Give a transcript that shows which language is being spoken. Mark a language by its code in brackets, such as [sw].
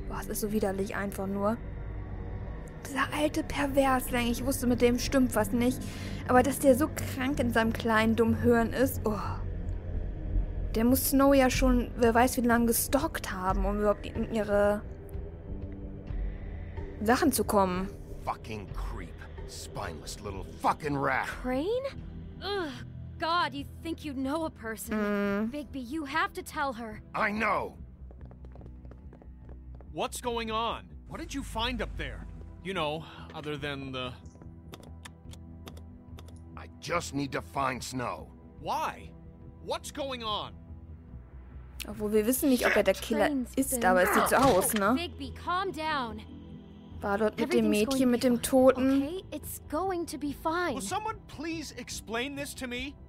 [de] Boah, es ist so widerlich einfach nur. Dieser alte Perversling, ich wusste, mit dem stimmt was nicht. Aber dass der so krank in seinem kleinen dummen Hirn ist, oh. Der muss Snow ja schon, wer weiß wie lange gestalkt haben, um überhaupt in ihre Sachen zu kommen. [en] Fucking creep. Spineless little fucking rat. Crane? Ugh. God, you think you know a person. Bigby, you have to tell her. I know. What's going on? What did you find up there? You know, other than the... I just need to find Snow. Why? What's going on? [de] Obwohl wir wissen nicht, ob er der Killer ist, aber es sieht so aus, ne? [en] Bigby, calm down. [de] War dort mit dem Mädchen, mit dem Toten. [en] Okay, it's going to be fine. Will someone please explain this to me?